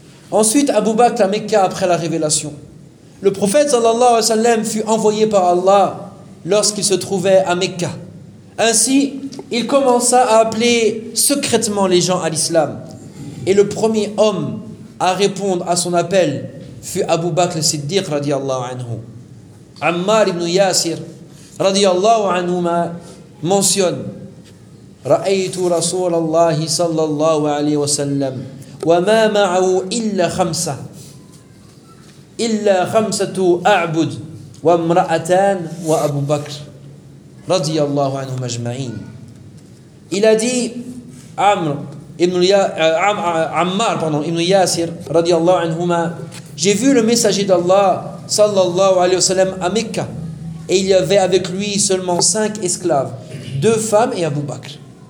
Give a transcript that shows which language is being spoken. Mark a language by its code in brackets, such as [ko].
[fr] Ensuite, Abu Bakr à Mecca après la révélation. Le prophète sallallahu alayhi wa sallam fut envoyé par Allah lorsqu'il se trouvait à Mecca. Ainsi, il commença à appeler secrètement les gens à l'islam. Et le premier homme à répondre à son appel fut Abu Bakr Siddiq radiallahu anhu. Ammar ibn Yasir radiallahu anhu mentionne [ar] رأيت رسول الله صلى الله عليه وسلم وما معه إلا خمسة أعبد وامرأتان وأبو بكر رضي الله عنهم أجمعين. [fr] Il a dit Ammar ibn Yasir رضي الله عنهما, j'ai vu le messager d'Allah صلى الله عليه وسلم à Mecca et il y avait avec lui seulement 5 esclaves, 2 femmes et Abu Bakr.